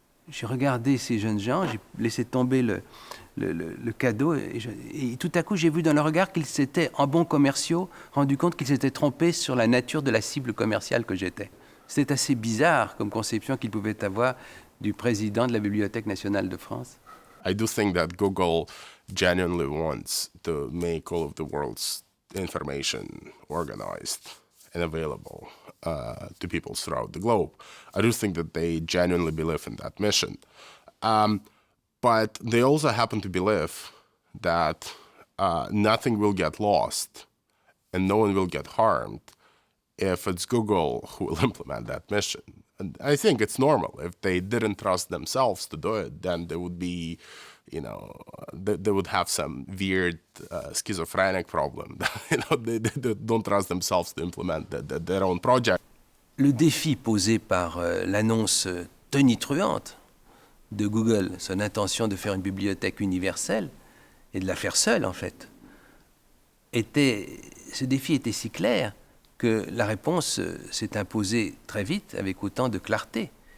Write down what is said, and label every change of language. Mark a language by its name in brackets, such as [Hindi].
[French] J'ai regardé ces jeunes gens, j'ai laissé tomber le cadeau et tout à coup j'ai vu dans leur regard qu'ils s'étaient, en bons commerciaux, rendu compte qu'ils s'étaient trompés sur la nature de la cible commerciale que j'étais. C'était assez bizarre comme conception qu'ils pouvaient avoir du président de la Bibliothèque nationale de France. [English] I do think that Google genuinely wants to make all of the world's information organized and available to people throughout the globe. I do think that they genuinely believe in that mission. But they also happen to believe that nothing will get lost and no one will get harmed if it's Google who will implement that mission. And I think it's normal. If they didn't trust themselves to do it, then they would be, they would have some weird schizophrenic problem. They don't trust themselves to implement their own project. [French] Le défi posé par l'annonce tonitruante de Google, son intention de faire une bibliothèque universelle, et de la faire seule en fait, ce défi était si clair que la réponse s'est imposée très vite, avec autant de clarté.